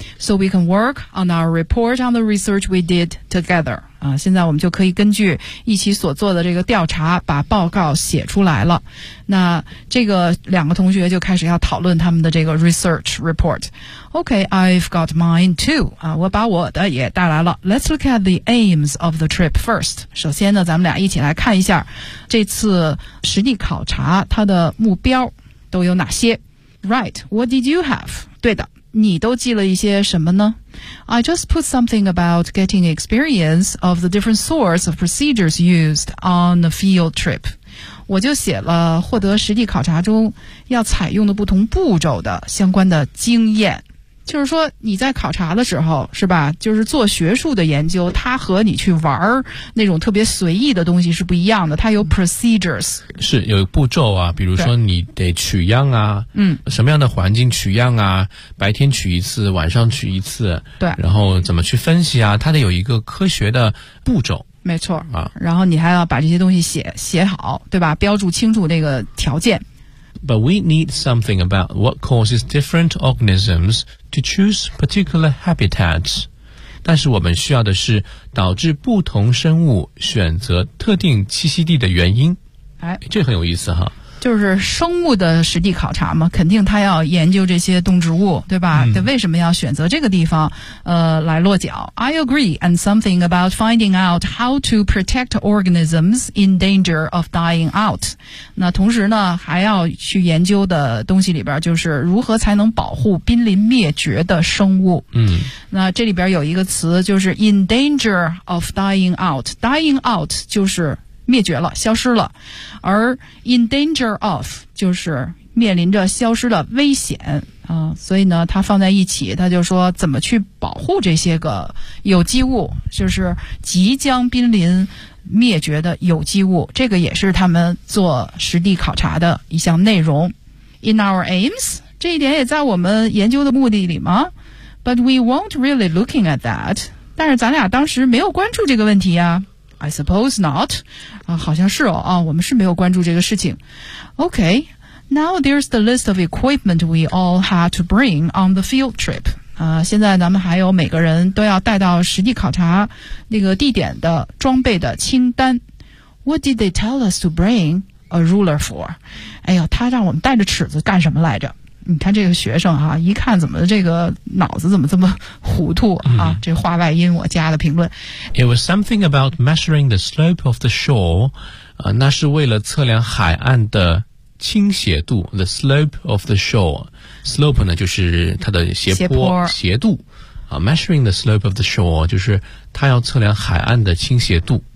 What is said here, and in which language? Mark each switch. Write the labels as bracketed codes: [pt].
[en] So we can work on our report on the research we did together. [zh] 现在我们就可以根据一起所做的这个调查把报告写出来了。那这个两个同学就开始要讨论他们的这个 [en] research report. Okay, I've got mine too. [zh] 我把我的也带来了。 [en] Let's look at the aims of the trip first. [zh] 首先呢，咱们俩一起来看一下这次实地考察它的目标都有哪些。 [en] Right, what did you have? [zh] 对的，你都记了一些什么呢？ [en] I just put something about getting experience of the different sorts of procedures used on a field trip. [zh] 我就写了获得实地考察中要采用的不同步骤的相关的经验。就是说你在考察的时候，是吧，就是做学术的研究，它和你去玩那种特别随意的东西是不一样的，它有 procedures，是有步骤啊，比如说你得取样啊，什么样的环境取样啊，白天取一次，晚上取一次，对，然后怎么去分析啊，它得有一个科学的步骤，没错啊，然后你还要把这些东西写好，对吧，标注清楚那个条件。 [en] But we need something about what causes different organisms to choose particular habitats. [zh] 但是我们需要的是导致不同生物选择特定栖息地的原因。哎，这很有意思哈。就是生物的实地考察嘛，肯定他要研究这些动植物，对吧？他为什么要选择这个地方，来落脚。 [en] I agree, and something about finding out how to protect organisms in danger of dying out. [zh] 那同时呢，还要去研究的东西里边，就是如何才能保护濒临灭绝的生物。那这里边有一个词，就是 [en] in danger of dying out. [zh] Dying out 就是灭绝了，消失了，而 in danger of 就是面临着消失的危险啊，所以呢，它放在一起，它就说怎么去保护这些个有机物，就是即将濒临灭绝的有机物，这个也是他们做实地考察的一项内容。 [en] In our aims， [zh] 这一点也在我们研究的目的里吗 [en] ？But we weren't really looking at that。 [zh] 但是咱俩当时没有关注这个问题啊。 [en] I suppose not. [zh] 好像是哦啊，我们是没有关注这个事情。 [en] Okay, now there's the list of equipment we all had to bring on the field trip. [zh] 现在咱们还有每个人都要带到实地考察那个地点的装备的清单。 [en] What did they tell us to bring a ruler for? [zh] 哎呦，他让我们带着尺子干什么来着？你看这个学生啊，一看怎么这个脑子怎么这么糊涂啊、这话外音我加的评论。 [en] It was something about measuring the slope of the shore, [zh] 那是为了测量海岸的倾斜度 [en] ,the slope of the shore. [zh] Slope 呢就是它的斜度。 [en] Measuring the slope of the shore, [zh] 就是它要测量海岸的倾斜度。